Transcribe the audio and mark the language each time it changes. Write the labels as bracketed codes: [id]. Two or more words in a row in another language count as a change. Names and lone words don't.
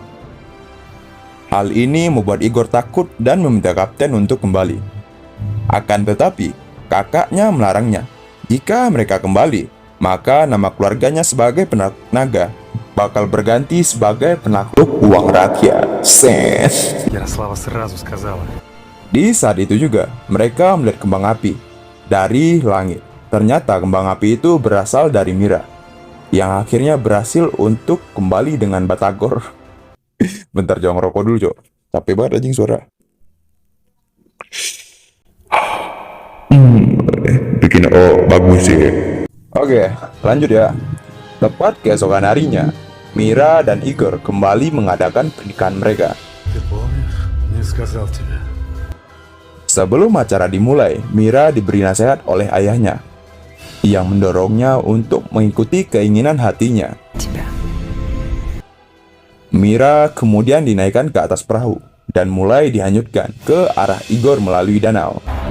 [id] Hal ini membuat Igor takut dan meminta kapten untuk kembali. Akan tetapi, kakaknya melarangnya. Jika mereka kembali, maka nama keluarganya sebagai penakluk naga bakal berganti sebagai penakluk uang rakyat. Ses. [ru] Ярослава сразу сказала. [id] Di saat itu juga, mereka melihat kembang api dari langit. Ternyata kembang api itu berasal dari Mira, yang akhirnya berhasil untuk kembali dengan Batagor. Bentar, jangan ngerokok dulu, Cok. Capek banget anjing suara. Bikin bagus sih. Oke, lanjut ya. Tepat keesokan harinya, Mira dan Igor kembali mengadakan pernikahan mereka. [ru] Ты помнишь? Не сказал тебе. [id] Sebelum acara dimulai, Mira diberi nasihat oleh ayahnya yang mendorongnya untuk mengikuti keinginan hatinya. Mira kemudian dinaikkan ke atas perahu dan mulai dihanyutkan ke arah Igor melalui danau.